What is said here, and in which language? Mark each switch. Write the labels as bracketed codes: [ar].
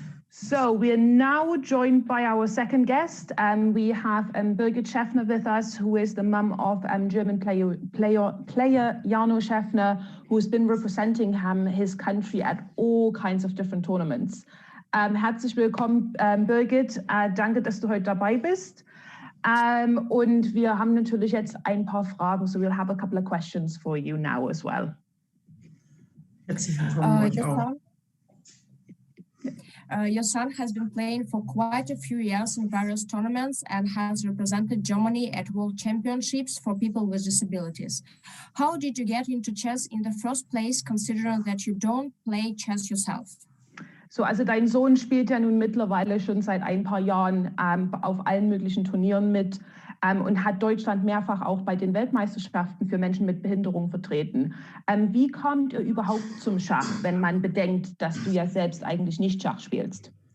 [en] So we are now joined by our second guest. We have Birgit Schäffner with us, who is the mum of German player Jarno Schäffner, who's been representing his country at all kinds of different tournaments. [de] Herzlich willkommen, Birgit. Danke, dass du heute dabei bist. Und wir haben natürlich jetzt ein paar Fragen, [en] so we'll have a couple of questions for you now as well. [de] Herzlich willkommen euch auch. [en] Your son has been playing for quite a few years in various tournaments and has represented Germany at World Championships for people with disabilities. How did you get into chess in the first place, considering that you don't play chess yourself? [de] So, also dein Sohn spielt ja nun mittlerweile schon seit ein paar Jahren auf allen möglichen Turnieren mit und hat Deutschland mehrfach auch bei den Weltmeisterschaften für Menschen mit Behinderung vertreten. Wie kommt ihr überhaupt zum Schach, wenn man bedenkt, dass du ja selbst eigentlich nicht Schach spielst?